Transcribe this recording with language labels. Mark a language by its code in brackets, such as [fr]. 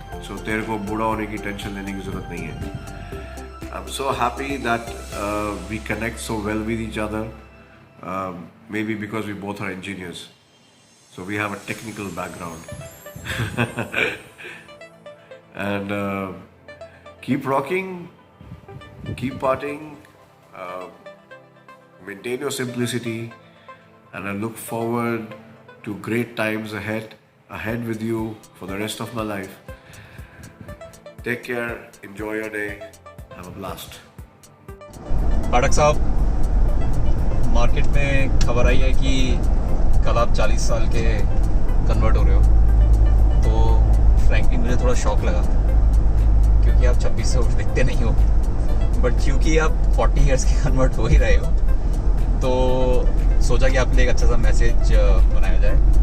[hi] So तेरे को बूढ़ा होने की टेंशन लेने की ज़रूरत नहीं है। [en] I'm so happy that we connect so well with each other. Maybe because we both are engineers, so we have a technical background. And keep rocking, keep partying, maintain your simplicity, and I look forward to great times ahead with you for the rest of my life. Take care, enjoy your day, have a blast. [hi] पाठक साहब, market में खबर आई है कि कल आप 40 साल के convert हो रहे हो, तो फ्रैंकली मुझे थोड़ा शॉक लगा क्योंकि आप 26 से उठ दिखते नहीं हो, बट क्योंकि आप 40 ईयर्स के कन्वर्ट हो ही रहे हो तो सोचा कि आपके लिए एक अच्छा सा मैसेज बनाया जाए।